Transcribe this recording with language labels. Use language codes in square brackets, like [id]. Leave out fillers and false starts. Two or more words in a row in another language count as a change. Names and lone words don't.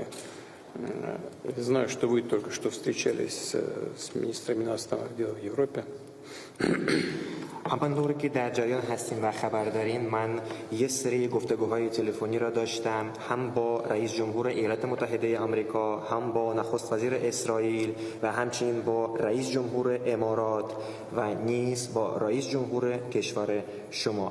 [ru] Знаю, что вы только что встречались с министрами иностранных дел в Европе. [fa] همانطور که در جریان هستیم و خبر دارین من یه سری گفتگوهای تلفنی را داشتم هم با رئیس جمهور ایالات متحده آمریکا هم با نخست وزیر اسرائیل و همچنین با رئیس جمهور امارات و نیز با رئیس جمهور کشور شما.